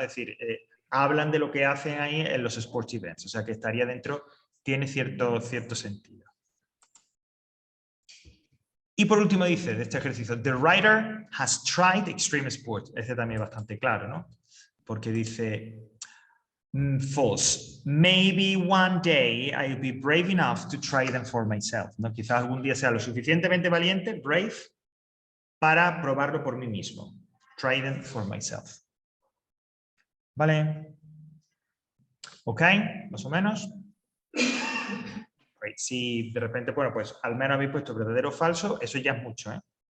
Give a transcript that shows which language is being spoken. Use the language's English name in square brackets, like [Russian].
[Spanish] Es decir, hablan de lo que hacen ahí en los sports events, o sea que estaría dentro, tiene cierto sentido. Y por último dice de este ejercicio, [English] the writer has tried extreme sports. [Spanish] Este también es bastante claro, ¿no? Porque dice, false. [English] Maybe one day I'll be brave enough to try them for myself. [Spanish] ¿No? Quizás algún día sea lo suficientemente valiente, brave, para probarlo por mí mismo. [English] Try them for myself. ¿Vale? ¿Ok? [Spanish] Más o menos. si de repente, bueno, pues al menos habéis puesto verdadero o falso, eso ya es mucho, ¿eh?